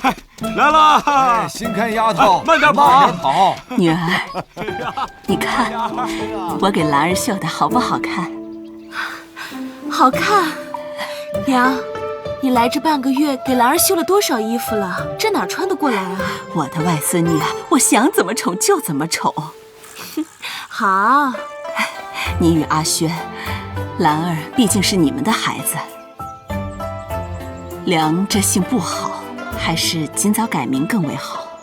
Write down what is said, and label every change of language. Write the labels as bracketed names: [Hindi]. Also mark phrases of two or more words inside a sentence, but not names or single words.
[Chinese] 来了！哎，新看丫头，慢点跑，慢点跑。女兒，你看我給蘭兒繡的好不好看？好看。娘，你來這半個月，給蘭兒繡了多少衣服了？這哪穿得過來啊？我的外孫女啊，我想怎麼寵就怎麼寵。好，你與阿軒，蘭兒畢竟是你們的孩子。梁這姓不好，還是盡早改名更為好。